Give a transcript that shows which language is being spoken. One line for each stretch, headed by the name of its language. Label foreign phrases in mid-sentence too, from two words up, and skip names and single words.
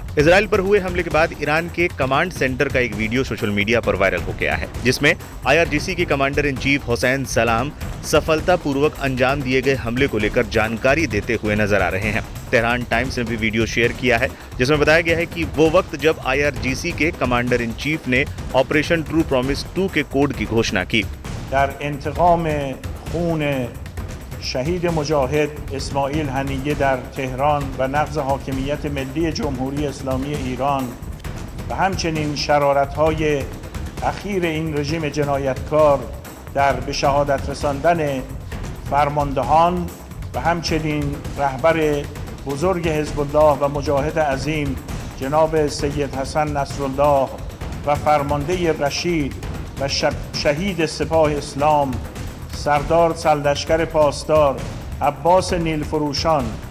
Hindi: इजराइल पर हुए हमले के बाद ईरान के कमांड सेंटर का एक
English: video social media
Hindi: पर वायरल हो गया है, जिसमें आईआरजीसी के
English: commander in chief
Hindi: हुसैन सलाम सफलतापूर्वक अंजाम दिए गए हमले को लेकर जानकारी देते हुए नजर आ रहे हैं। तेहरान टाइम्स ने भी
English: video share
Hindi: किया है, जिसमें बताया गया है कि वो वक्त जब आईआरजीसी के
English: commander in chief
Hindi: ने ऑपरेशन ट्रू प्रॉमिस 2 के कोड की घोषणा की।
Persian: در انتقام خون شهید مجاهد اسماعیل هنیه در تهران و نقض حاکمیت ملی جمهوری اسلامی ایران و همچنین شرارت‌های اخیر این رژیم جنایتکار در به شهادت رساندن فرماندهان و همچنین رهبر بزرگ حزب الله و مجاهد عظیم جناب سید حسن نصرالله و فرمانده رشید و شهید سپاه اسلام سردار سرلشکر پاسدار عباس نیلفروشان